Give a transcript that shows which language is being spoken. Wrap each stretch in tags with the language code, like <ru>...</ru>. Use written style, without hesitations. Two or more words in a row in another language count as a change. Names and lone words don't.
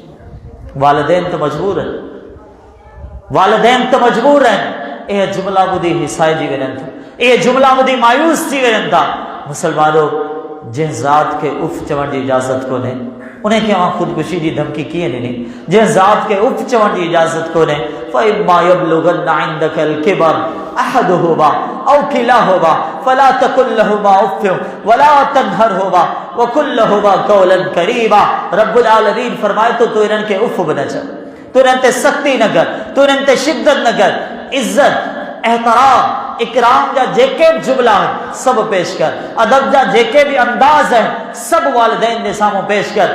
<sd>वालिदैन त मजबूर आहिनि, वालिदैन त मजबूर आहिनि। इहे जुमिला ॿुधी हिसाइजी वञनि था, इहे जुमिला ॿुधी मायूस थी वञनि था। मुसलमानो जंहिं ज़ात खे उफ़ चवण जी इजाज़त कोन्हे उनखे मां ख़ुदकुशी जी धमकी कीअं ॾिनी? जंहिं ज़ात खे उफ़ चवण जी इजाज़त कोन्हे</sd> <ar>فإما يبلغن عندك الكبر أحدهما أو كلاهما فلا تقل لهما أف ولا تنهرهما وقل لهما قولا كريما.</ar> <sd>रब्बुल आलमीन फरमाए तो इन्हनि खे उफ़ बि न चओ, तो तू इन्हनि ते सख़्ती न कर, तू इन्हनि ते शिद्दत न कर। इज़्ज़त, एहतराम, इकराम जा जेके भी जुमला आहिनि सभु पेश कर। अदब जा जेके भी अंदाज़ आहिनि सभु वालिदैन जे साम्हूं पेश कर।</sd>